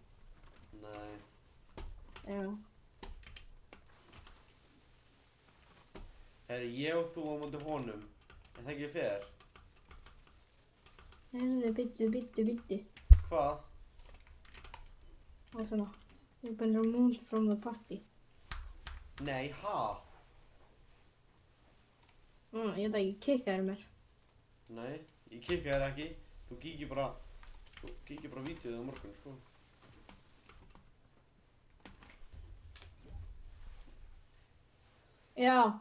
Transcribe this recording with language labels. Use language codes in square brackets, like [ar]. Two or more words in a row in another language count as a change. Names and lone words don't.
[is] Nei. Já. Herri, ég og þú á móti honum. Er það ekki fair? Herri, bittu. Hvað? Og svona. [en] You've been removed from the party. [is] Nei, ha? Ég veit ekki, kikkaðir mér. Nei, ég kikka þér ekki. Þú kíkir bara vídeoðið á morgun, sko. Já.